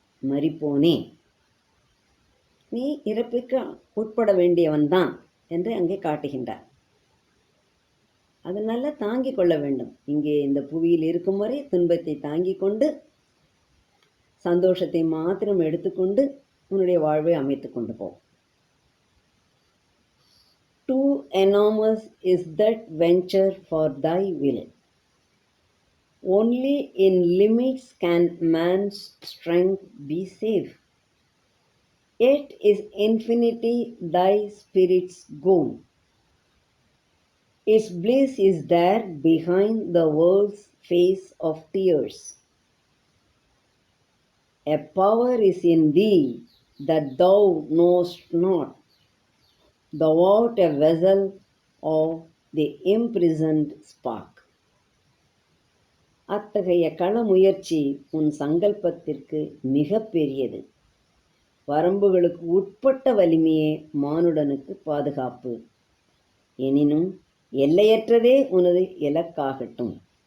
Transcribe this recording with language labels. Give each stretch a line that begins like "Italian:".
Tamil: மரிப்போனே, நீ இறப்பிற்கு உட்பட வேண்டியவன்தான் என்று அங்கே காட்டுகின்றார். அதனால தாங்கிக் கொள்ள வேண்டும். இங்கே இந்த புவியில் இருக்கும் வரை துன்பத்தை தாங்கிக் கொண்டு சந்தோஷத்தை மாத்திரம் எடுத்துக்கொண்டு உன்னுடைய வாழ்வை அமைத்துக் கொண்டு போ.
English: Too enormous is that venture for thy will. Only in limits can man's strength be safe. Yet is infinity thy spirit's goal. Its bliss is there behind the world's face of tears. A power is in thee that thou knowest not. Thou art a vessel of the imprisoned spark.
Tamil: அத்தகைய களமுயற்சி உன் சங்கல்பத்திற்கு மிக பெரியது. வரம்புகளுக்கு உட்பட்ட வலிமையே மானுடனுக்கு பாதுகாப்பு. எனினும் எல்லையற்றதே உனது இலக்காகட்டும்.